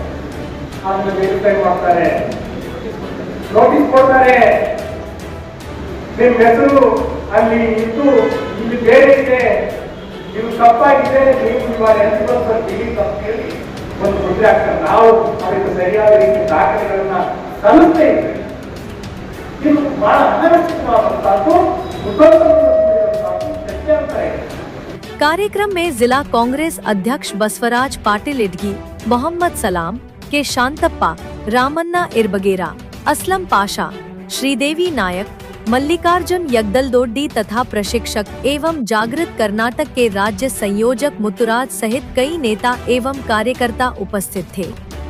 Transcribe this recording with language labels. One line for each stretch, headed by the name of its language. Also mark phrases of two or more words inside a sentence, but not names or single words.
Kannada: ಅದನ್ನು ವೆರಿಫೈ ಮಾಡ್ತಾರೆ, ನೋಟಿಸ್ ಕೊಡ್ತಾರೆ, ನಿಮ್ಮ ಹೆಸರು ಅಲ್ಲಿ ಇದ್ದು ಇಲ್ಲಿ ಬೇರೆ ಇದೆ, ಇದು ತಪ್ಪಾಗಿದೆ, ನೀವು ಇವಾಗ ಡಿಲೀಟ್ ಅಂತ ಹೇಳಿ ಒಂದು ಮುದ್ರೆ ಆಗ್ತಾರೆ. ನಾವು ಅದಕ್ಕೆ ಸರಿಯಾದ ರೀತಿ ದಾಖಲೆಗಳನ್ನ ಸಲ್ಲಿಸ್ತಾ ಇದ್ದೇವೆ. ಇದು ಬಹಳ ಅನವಶ್ಯಕವಾದಂತಹದ್ದು,
Hindi: कार्यक्रम में जिला कांग्रेस अध्यक्ष बसवराज पाटिल इडगी, मोहम्मद सलाम, के शांतप्पा, रामन्ना इरबगेरा, असलम पाशा, श्रीदेवी नायक, मल्लिकार्जुन यगदलदोड्डी तथा प्रशिक्षक एवं जागृत कर्नाटक के राज्य संयोजक मुत्तुराज सहित कई नेता एवं कार्यकर्ता उपस्थित थे।